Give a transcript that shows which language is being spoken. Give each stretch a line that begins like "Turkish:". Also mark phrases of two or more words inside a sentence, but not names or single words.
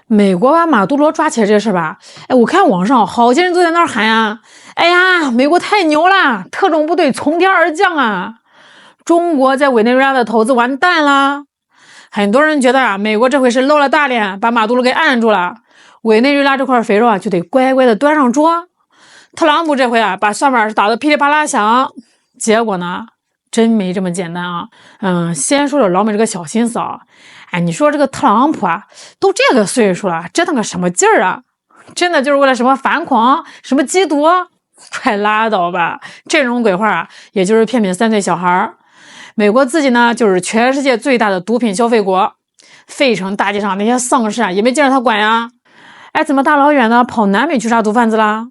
Chinese: 美國把馬杜羅抓起来這事吧，我看網上好些人都在那兒喊呀，哎呀，美國太牛了，特種部隊從天而降啊，中國在委內瑞拉的投資完蛋了。很多人覺得啊，美國這回是露了大臉，把馬杜羅給按住了，委內瑞拉這塊肥肉啊就得乖乖的端上桌。特朗普這回啊，把算盤打得噼里啪啦響，結果呢，真沒這麼簡單啊。先說說老美這個小心思啊。你說這個特朗普啊，都這個歲數了，折腾個什麼勁兒啊？真的就是為了什麼反恐、什麼缉毒？快拉倒吧！這種鬼話啊，也就是騙騙3歲小孩。美國自己呢，就是全世界最大的毒品消費國，費城大街上那些喪屍啊，也沒見着他管呀。怎麼大老遠的跑南美去殺毒贩子啦？